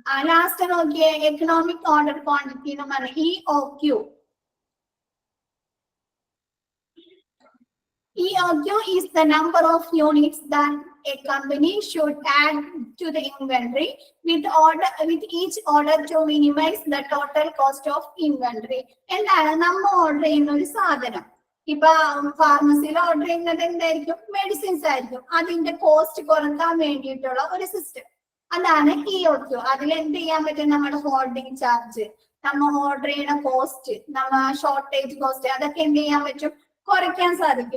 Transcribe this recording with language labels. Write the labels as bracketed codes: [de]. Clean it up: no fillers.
[ml] Last നോക്കിയേ, economic order quantity എന്ന് പറഞ്ഞ EOQ. [en] EOQ is the number of units that a company should add to the inventory with each order to minimize the total cost of inventory. [ml] എന്താണ് നമ്മൾ order ചെയ്യുന്ന ഒരു സാധനം? ഇപ്പൊ ഫാർമസിയിൽ order ചെയ്യുന്നത് എന്തായിരിക്കും? മെഡിസിൻസ് ആയിരിക്കും. അതിന്റെ കോസ്റ്റ് കുറക്കാൻ വേണ്ടിയിട്ടുള്ള ഒരു സിസ്റ്റം, അതാണ് EOQ. അതിൽ എന്ത് ചെയ്യാൻ പറ്റും? നമ്മുടെ ഹോൾഡിംഗ് ചാർജ്, നമ്മ ഓർഡർ ചെയ്യുന്ന കോസ്റ്റ്, നമ്മ ഷോർട്ടേജ് കോസ്റ്റ്, അതൊക്കെ എന്ത് ചെയ്യാൻ പറ്റും? കുറയ്ക്കാൻ സാധിക്കും.